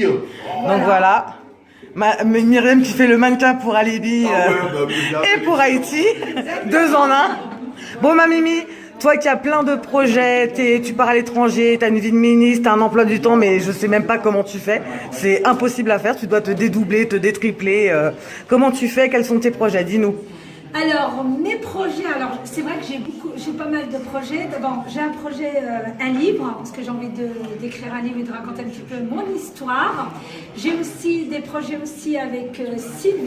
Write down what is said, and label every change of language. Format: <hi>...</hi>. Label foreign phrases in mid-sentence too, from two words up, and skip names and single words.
<fr>Donc voilà. Myriam qui fait le mannequin pour Alibi Myriam, et pour Haïti. 2 en 1. Bon, ma Mimi, toi qui as plein de projets, tu pars à l'étranger, tu as une vie de ministre, tu as un emploi du temps, mais je sais même pas comment tu fais. C'est impossible à faire, tu dois te dédoubler, te détripler. Comment tu fais? Quels sont tes projets? Dis-nous. Alors, mes projets, c'est vrai que j'ai pas mal de projets. D'abord, j'ai un projet, un livre, parce que j'ai envie d'écrire un livre et de raconter un petit peu mon histoire. J'ai aussi des projets aussi avec Silver.</fr>